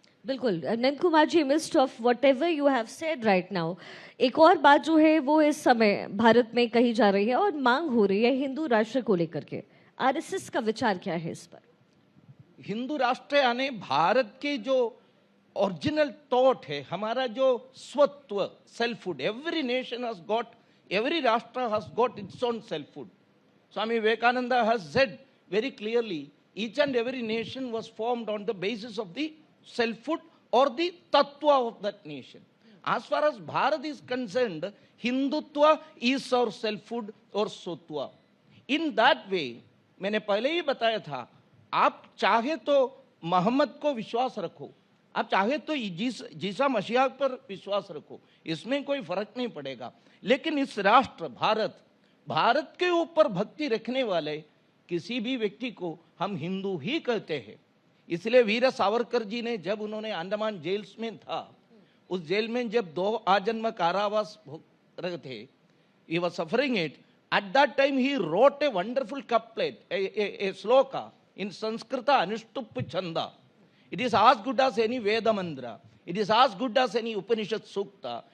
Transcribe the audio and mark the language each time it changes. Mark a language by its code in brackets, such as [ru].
[hi] बिल्कुल Nand Kumar ji, [en] mist of whatever you have said right now, [hi] एक और बात जो है वो इस समय भारत में कही जा रही है और मांग हो रही है हिंदू राष्ट्र को लेकर के। आरएसएस का विचार क्या है इस पर? हिंदू राष्ट्र यानी भारत के जो ओरिजिनल थॉट है, हमारा जो स्वत्व, selfhood, [en] Every nation has got, every rashtra has got its own selfhood. Swami Vivekananda has said very clearly, each and every nation was formed on the basis of the selfhood or the tattva of that nation. As far as Bharat is concerned, Hindutva is our selfhood or sotva. In that way, [hi] मैंने पहले ही बताया था, आप चाहे तो मोहम्मद को विश्वास रखो, आप चाहे तो जीसा मसीहा पर विश्वास रखो, इसमें कोई फर्क नहीं पड़ेगा. लेकिन इस राष्ट्र भारत के ऊपर भक्ति रखने वाले किसी भी व्यक्ति को हम हिंदू ही कहते हैं. इसलिए वीर सावरकर जी ने, जब उन्होंने अंडमान जेल्स में था, उस जेल में जब 2 आजन्म कारावास भोग रहे थे, [en] he was suffering it. At that time he wrote a wonderful couplet, a sloka in Sanskrit, Anushtup Chanda. It is as good as any Veda mantra. It is as good as any Upanishad Sukta.